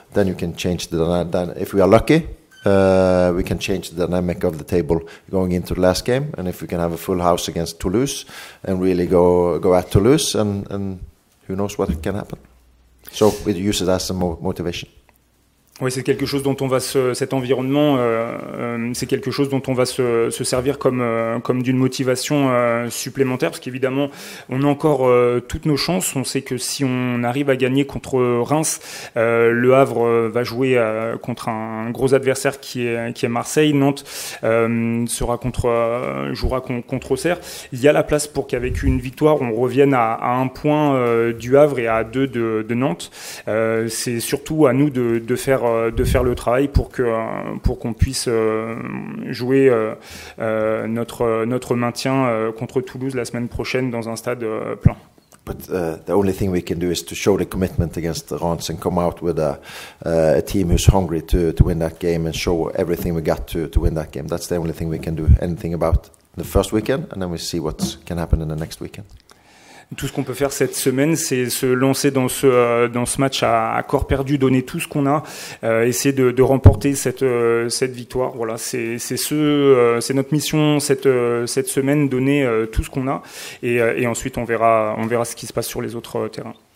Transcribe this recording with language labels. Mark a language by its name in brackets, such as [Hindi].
[English] Then you can change then if we are lucky, we can change the dynamic of the table going into the last game. And if we can have a full house against Toulouse and really go at Toulouse, and who knows what can happen. So we use it as a motivation. [French] Oui, c'est quelque chose dont on va cet environnement, c'est quelque chose dont on va se servir comme d'une motivation supplémentaire, parce qu'évidemment, on a encore toutes nos chances. On sait que si on arrive à gagner contre Reims, Le Havre va jouer contre un gros adversaire qui est Marseille. Nantes jouera contre Auxerre. Il y a la place pour qu'avec une victoire, on revienne à 1 point du Havre et à 2 de Nantes. C'est surtout à nous de faire le travail pour qu'on puisse jouer notre maintien contre Toulouse la semaine prochaine dans un stade plein. [English] but the only thing we can do is to show the commitment against Reims and come out with a team who's hungry to win that game and show everything we got to win that game. That's the only thing we can do anything about the first weekend, and then we see what can happen in the next weekend. [French] Tout ce qu'on peut faire cette semaine, c'est se lancer dans ce match à corps perdu, donner tout ce qu'on a, essayer de remporter cette victoire. Voilà, c'est notre mission cette semaine, donner tout ce qu'on a, et ensuite on verra ce qui se passe sur les autres terrains.